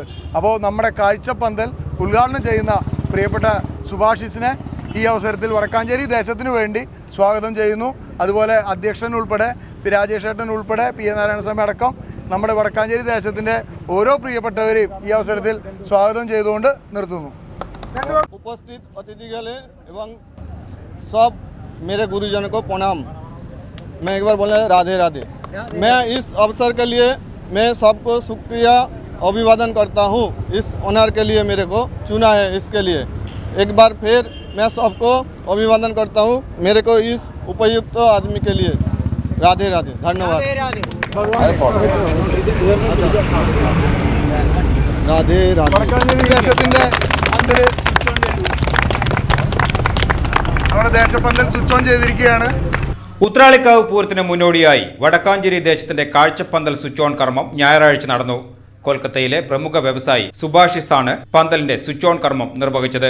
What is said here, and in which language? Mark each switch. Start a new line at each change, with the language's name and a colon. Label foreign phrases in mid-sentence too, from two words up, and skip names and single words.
Malayalam: അപ്പോൾ നമ്മുടെ കാഴ്ചപ്പന്തൽ ഉദ്ഘാടനം ചെയ്യുന്ന പ്രിയപ്പെട്ട സുഭാഷിസിനെ ഈ അവസരത്തിൽ വടക്കാഞ്ചേരി ദേശത്തിന് വേണ്ടി സ്വാഗതം ചെയ്യുന്നു. അതുപോലെ അധ്യക്ഷൻ ഉൾപ്പെടെ, രാജേഷ് ഏട്ടൻ ഉൾപ്പെടെ, പി.എ. നാരായണസ്വാമി അടക്കം നമ്മുടെ വടക്കാഞ്ചേരി ദേശത്തിൻ്റെ ഓരോ പ്രിയപ്പെട്ടവരെയും ഈ അവസരത്തിൽ സ്വാഗതം ചെയ്തുകൊണ്ട് നിർത്തുന്നു.
Hindi: उपस्थित अतिथिगण एवं सब मेरे गुरुजन को प्रणाम। मैं एक बार बोले राधे राधे। मैं इस अवसर के लिए मैं सबको शुक्रिया अभिवादन करता हूँ। इस ऑनर के लिए मेरे को चुना है, इसके लिए एक बार फिर मैं सबको अभिवादन करता हूँ, मेरे को इस उपयुक्त आदमी के लिए राधे राधे, धन्यवाद। राधे राधे।
Malayalam: നമ്മുടെ ദേശപന്തൽ
English: switch on
Malayalam: ചെയ്തിരിക്കുകയാണ്. ഉത്രാളിക്കാവ് പൂരത്തിന് മുന്നോടിയായി വടക്കാഞ്ചേരി ദേശത്തിന്റെ കാഴ്ചപ്പന്തൽ
English: switch on
Malayalam: കർമ്മം ഞായറാഴ്ച നടന്നു. കൊൽക്കത്തയിലെ പ്രമുഖ വ്യവസായി സുഭാഷിസാണ് പന്തലിന്റെ
English: switch on
Malayalam: കർമ്മം നിർവഹിച്ചത്.